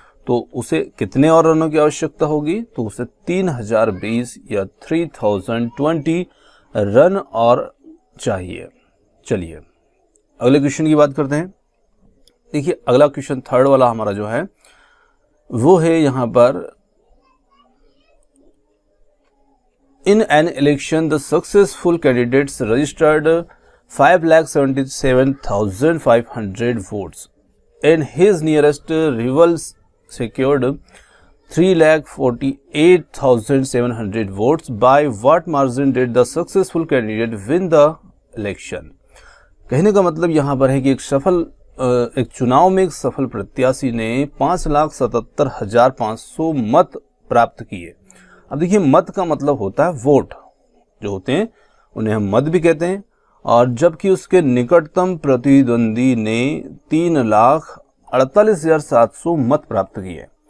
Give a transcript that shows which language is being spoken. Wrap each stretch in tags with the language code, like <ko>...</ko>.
<hi>तो उसे कितने और रनों की आवश्यकता होगी, तो उसे 3020 या 3020 रन और चाहिए। चलिए अगले क्वेश्चन की बात करते हैं। देखिए अगला क्वेश्चन थर्ड वाला हमारा जो है वो है यहाँ पर</hi> <en>In an election, the successful candidates registered 5,77,500 votes, and his nearest rival secured 3,48,700 votes. By what margin did the successful candidate win the election?</en> <hi>कहने का मतलब यहाँ पर है कि एक चुनाव में एक सफल प्रत्याशी ने 5,77,500 मत प्राप्त किए। अब देखिए, मत का मतलब होता है वोट, जो होते हैं उन्हें हम मत भी कहते हैं, और जबकि उसके निकटतम प्रतिद्वंदी ने 3,48,700 मत प्राप्त किए।</hi>